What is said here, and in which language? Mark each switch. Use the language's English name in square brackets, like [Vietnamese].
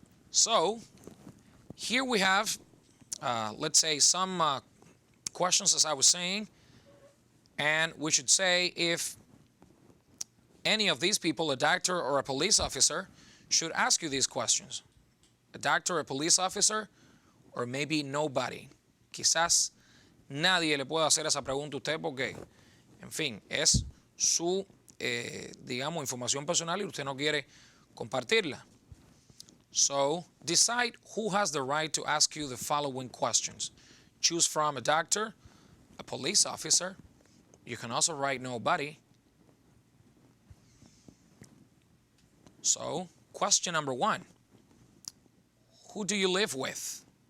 [English] So here we have, let's say, some questions, as I was saying, and we should say if any of these people, a doctor or a police officer, should ask you these questions. A doctor, a police officer, or maybe nobody. [Spanish] Quizás nadie le pueda hacer esa pregunta a usted porque, en fin, es su, digamos, información personal y usted no quiere compartirla. [English] So, decide who has the right to ask you the following questions. Choose from a doctor, a police officer. You can also write nobody. So, question number 1. Who do you live with?